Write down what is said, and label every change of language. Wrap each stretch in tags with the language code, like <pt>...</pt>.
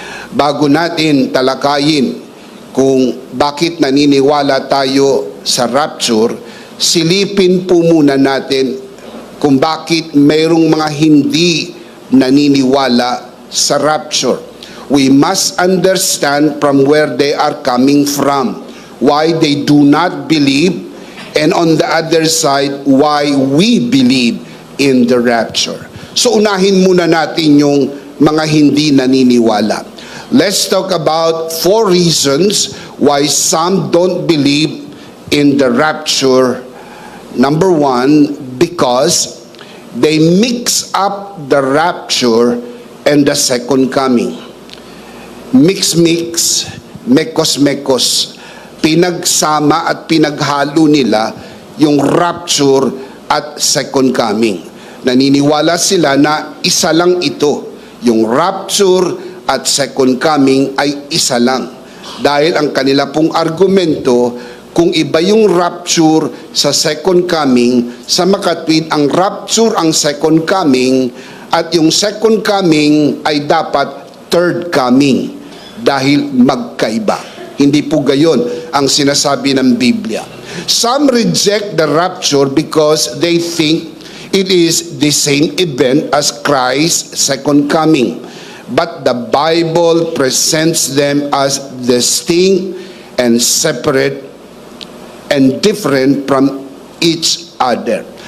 <tl>Bago natin talakayin kung bakit naniniwala tayo sa rapture, silipin po muna natin kung bakit mayroong mga hindi naniniwala sa rapture.</tl> <en>We must understand from where they are coming from, why they do not believe, and on the other side, why we believe in the rapture.</en> <tl>So unahin muna natin yung mga hindi naniniwala.</tl> <en>Let's talk about 4 reasons why some don't believe in the rapture. Number 1, because they mix up the rapture and the second coming.</en> <tl>Mix, mekos. Pinagsama at pinaghalo nila yung rapture at second coming. Naniniwala sila na isa lang ito. Yung rapture at second coming ay isa lang. Dahil ang kanila pong argumento, kung iba yung rapture sa second coming, sa makatwid ang rapture ang second coming, at yung second coming ay dapat third coming. Dahil magkaiba. Hindi po gayon ang sinasabi ng Biblia.</tl> <en>Some reject the rapture because they think it is the same event as Christ's second coming. But the Bible presents them as distinct and separate and different from each other.</en>